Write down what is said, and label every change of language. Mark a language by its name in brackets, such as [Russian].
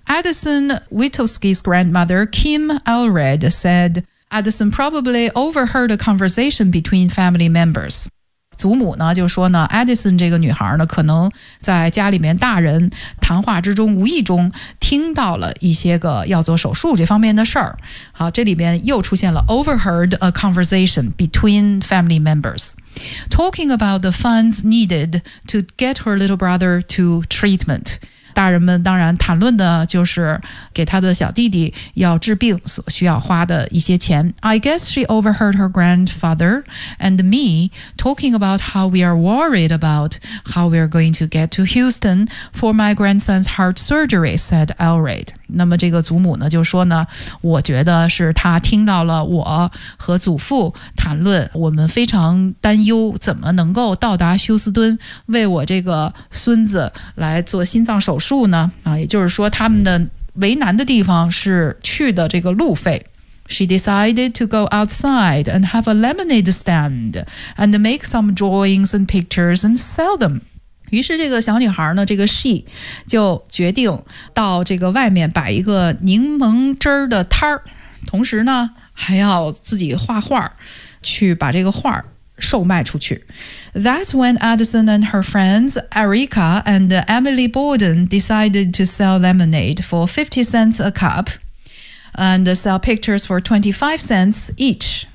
[English] Addison Witulski's grandmother Kim Allred said Addison probably overheard a conversation between family members. [Chinese] 祖母呢就说呢， Addison 这个女孩呢可能在家里面大人谈话之中无意中听到了一些个要做手术这方面的事儿。好，这里面又出现了 [English] overheard a conversation between family members talking about the funds needed to get her little brother to treatment。 [Chinese] 大人们当然谈论的就是给她的小弟弟要治病所需要花的一些钱。 [English] I guess she overheard her grandfather and me talking about how we are worried about how we are going to get to Houston for my grandson's heart surgery, said Allred. [Chinese] 那么这个祖母呢就说呢，我觉得是她听到了我和祖父谈论我们非常担忧怎么能够到达休斯敦为我这个孙子来做心脏手术呢，也就是说他们的为难的地方是去的这个路费， [English] She decided to go outside and have a lemonade stand and make some drawings and pictures and sell them. [Chinese] 于是这个小女孩呢，这个 she 就决定到这个外面摆一个柠檬汁儿的摊儿，同时呢还要自己画画，去把这个画售卖出去。 [English] That's when Addison and her friends Erica and Emily Borden decided to sell lemonade for 50 cents a cup and sell pictures for 25 cents each.